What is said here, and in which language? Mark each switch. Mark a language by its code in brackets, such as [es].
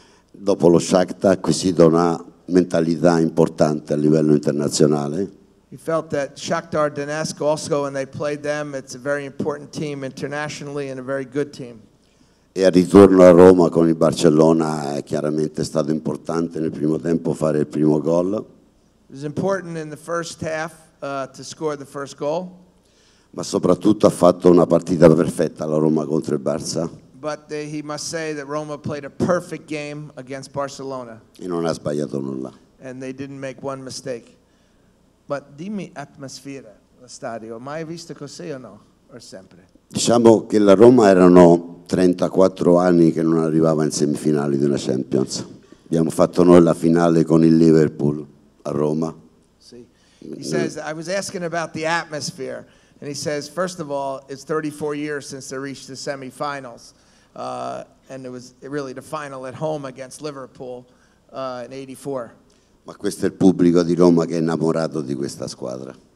[it] Dopo lo Shakhtar ha acquisito una mentalità importante a livello internazionale. [en] He felt that Shakhtar Donetsk also, when they played them, it's a very important team internationally and a very good team. [it] E al ritorno a Roma con il Barcellona è chiaramente stato importante nel primo tempo fare il primo gol. [en] It was important in the first half to score the first goal. [it] Ma soprattutto ha fatto una partita perfetta la Roma contro il Barça. [en] But he must say that Roma played a perfect game against Barcelona. [it] E non ha sbagliato nulla. [en] And they didn't make one mistake. [it] But dimmi atmosfera, lo stadio, mai visto così o no? O sempre? Diciamo che la Roma erano 34 anni che non arrivava in semifinali di una Champions. Abbiamo fatto noi la finale con il Liverpool a Roma. [en] See. He says, I was asking about the atmosphere. And he says, first of all, it's 34 years since they reached the semifinals. And it was really the final at home against Liverpool in 84. [it] Ma questo è il pubblico di Roma che è innamorato di questa squadra.